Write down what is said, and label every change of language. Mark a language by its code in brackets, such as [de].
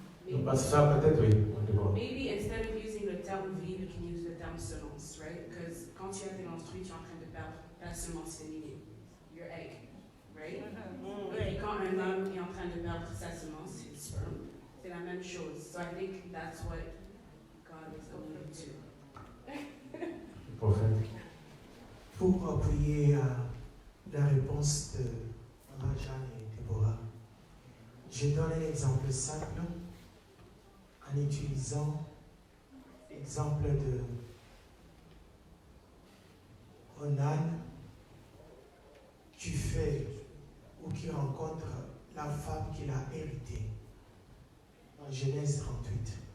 [fr] Donc, parce que ça, peut-être, oui. Deborah. [en] maybe instead of using [fr] le terme vie, [en] we can use [fr] le terme semence, [en] right? Because [fr] quand tu as tes menstrues, tu es en train de perdre ta semence féminine, [en] your egg, right? [fr] Et puis quand un homme est en train de perdre sa semence, [en] his sperm, [fr] c'est la même chose. [en] So I think that's what God is alluding to. [fr] Le prophète. Pour appuyer la réponse de Maman Jeanne et Déborah, je donne un exemple simple en utilisant l'exemple de Onan qui fait ou qui rencontre la femme qu'il a héritée en Genèse 38.